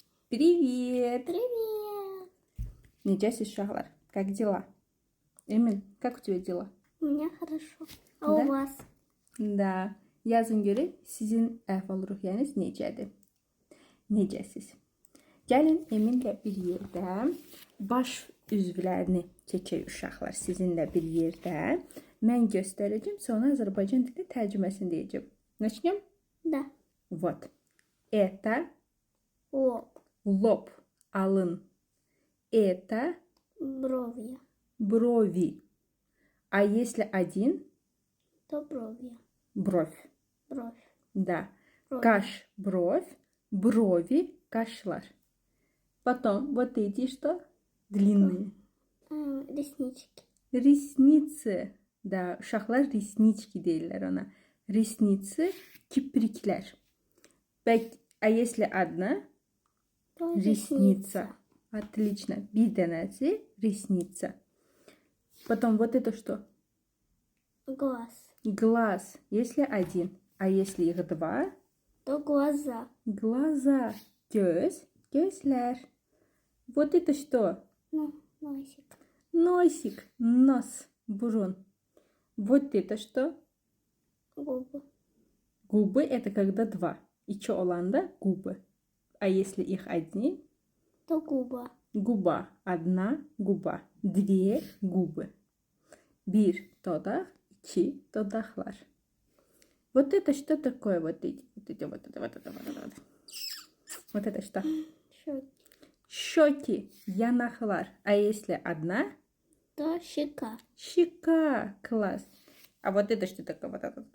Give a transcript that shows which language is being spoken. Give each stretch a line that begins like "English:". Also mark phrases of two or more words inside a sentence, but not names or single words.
Russian: Привет! Привет!
Azerbaijani: Necəsiz uşaqlar?
Russian: Как дела? Эмин, как у тебя дела? У меня хорошо. А Да? у вас? Da.
Azerbaijani: Yazın görək sizin əhval-ruhiyyəniz necədir? Necəsiz? Gəlin Eminlə bir yerdə baş üzvlərini çəkək uşaqlar. Sizinlə bir yerdə. Mən göstərəcəm, sonra Azərbaycan dili tərcüməsini deyəcəm.
Russian: Начнем? Да. Вот. Это Лоб. лоб, алын. Это Бровья. брови. А если один? То бровья. Бровь. Бровь. Да. Бровь. Каш, бровь, брови, кашлар. Потом вот эти что? Длинные. Реснички. Ресницы. Да,
Azerbaijani: uşaqlar реснички deyirlər ona.
Russian: Ресницы, kipriklər. А если одна? То Ресница. Отлично.
Azerbaijani: Bir dənəsi ресница.
Russian: Потом вот это что? Глаз. Глаз. Если один. А если их два? То глаза. Глаза.
Azerbaijani: Göz. Gözler.
Russian: Вот это что? Ну, носик. Носик. Нос. Бурун. Вот это что? Губы. Губы это когда два.
Azerbaijani: İki olanda губы.
Russian: А если их одни? То губа. Губа. Одна губа. Две губы.
Azerbaijani: Bir dodaq, iki dodaqlar.
Russian: Вот это что такое? Вот это. Вот это что? Щеки. Щеки, янахлар. А если одна? То щека. Щека. Класс. А вот это что такое? Вот это.